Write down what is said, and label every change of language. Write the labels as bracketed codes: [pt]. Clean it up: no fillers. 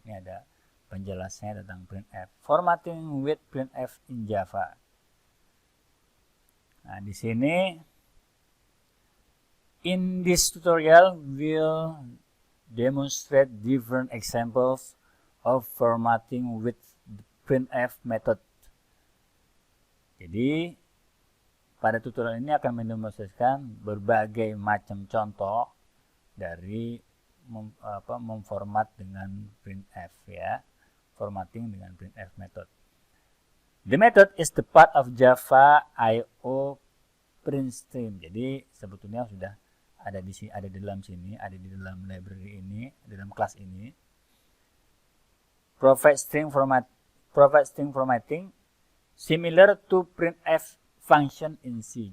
[id] Ini ada penjelasannya tentang printf. [en] Formatting with printf in Java. [id] Nah, di sini [en] in this tutorial we'll demonstrate different examples of formatting with the printf method. [id] Jadi pada tutorial ini akan mendemonstrasikan berbagai macam contoh dari memformat dengan printf ya, formatting dengan printf method. [en] The method is the part of Java I/O print stream. [id] Jadi sebetulnya sudah ada di sini, ada di dalam sini, ada di dalam library ini, di dalam kelas ini. [en] Provide string formatting similar to printf function in C.